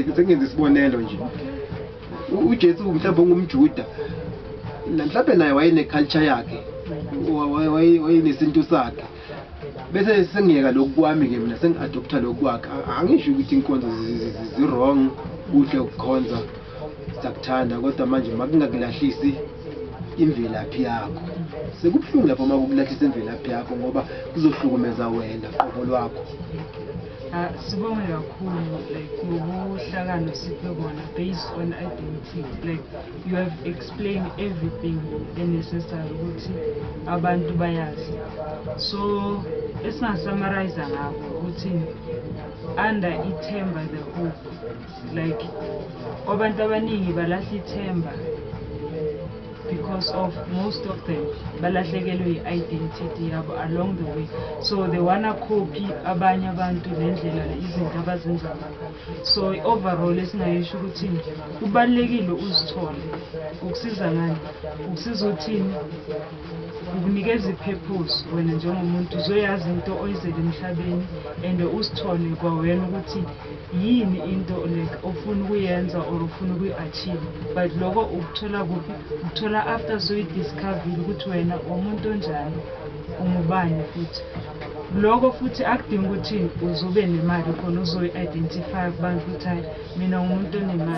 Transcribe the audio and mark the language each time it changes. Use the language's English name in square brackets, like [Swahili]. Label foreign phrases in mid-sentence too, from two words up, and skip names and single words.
[Zulu] isibonelo nje ujesu mhlawumbe ungumjuda mhlawumbe naye wayene-culture yakhe wayenesintu sakhe bese sengiyeka lokhu kwami-ke mina sengi-adopta lokhu kwakhe angisho ukuthi inkonzo zi-wrong kuhle ukukhonza siyakuthanda kodwa manje makungakulahlisi imvelaphi yakho sekubuhlungu lapho makukulahlisa imvelaphi yakho ngoba kuzohlukumeza wena qobo lwakho sibonge kakhulu like ngobuhlakano siphe bona [English] based on identity like you have explained everything necessary [Zulu] ukuthi abantu bayazi so esingasamarayza ngakho ukuthi under ithemba [English] the hope [Zulu] like abantu abaningi balahla ithemba [English] because of most of them [Zulu] balahlekelwe i-identity yabo [English] along the way so they wanna copy [Zulu] abanye abantu nendlela izinto abazenza ngakho [English] so overall [Zulu] esingayisho ukuthi kubalekile uzithole ukusiza ngani ukusiza uthini ukunikeza ipurpose wena njengomuntu uzoyazi into oyizele emhlabeni and uzithole kwawena ukuthi yini into like ofuna ukuyenza or ufuna ukuyi-achieve but lokho ukuthola kuphi ukuthola after zoyi-discover ukuthi wena umuntu onjani ungubani futhi lokho futhi akudinga ukuthi uzobe nemali khona uzoyi-identify kubantu ukuthi hayi mina ngumuntu onemali